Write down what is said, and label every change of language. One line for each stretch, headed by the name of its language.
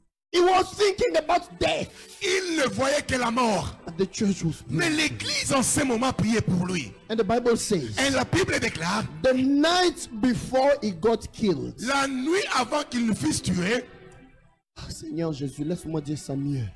English: He was thinking about death,
French: Il ne voyait que la mort.
English: but the church was
French: Mais
English: praying.
French: l'église en ce moment priait pour lui.
English: And the Bible says,
French: Et la Bible déclare,
English: the night before he got killed,
French: la nuit avant qu'il ne fût tué, Ah, Seigneur Jésus, laisse-moi dire ça mieux.